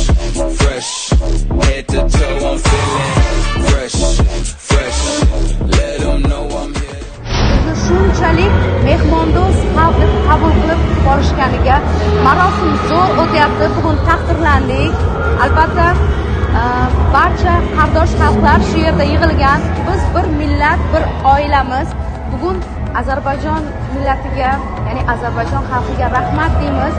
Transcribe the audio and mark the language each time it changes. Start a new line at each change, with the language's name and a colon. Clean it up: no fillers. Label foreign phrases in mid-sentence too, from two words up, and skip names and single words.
English: fresh, head to toe I'm feeling fresh, fresh. Let 'em know I'm here.
Uzbek: Bizni shunchalik mehmondo'st qabul qilib borishganiga marosim zo'r o'tyapti. Bugun taqdirlandik. Albatta barcha qardosh xalqlar shu yerda yig'ilgan. Biz bir millat, bir oilamiz. Bugun Ozarbayjon millatiga, ya'ni Ozarbayjon xalqiga rahmat deymiz.